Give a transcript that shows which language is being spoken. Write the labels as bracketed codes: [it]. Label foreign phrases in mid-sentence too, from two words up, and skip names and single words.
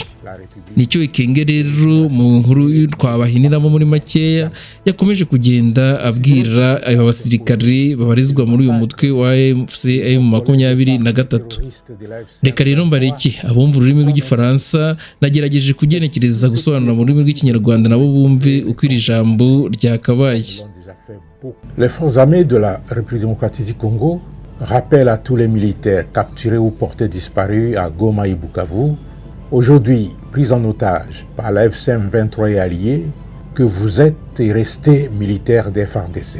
[rw] Nicyo Ekenge rero mu nkuru twabahiniramo muri makeya yakomeje kugenda abwira aba basirikare babarizwa muri uyu mutwe wa AFC M23. Reka rero mbareke abumva ururimi rw'igifaransa nagerageje kugenekereza gusobanura mu rurimi rw'ikinyarwanda nabo bumve uko iri jambo ryakabaye. [fr] Les forces armées de la République démocratique du Congo rappellent à tous les militaires capturés ou portés disparus à Goma et Bukavu, aujourd'hui pris en otage par la FCM 23 et alliés, que vous êtes et restez militaires des FARDC.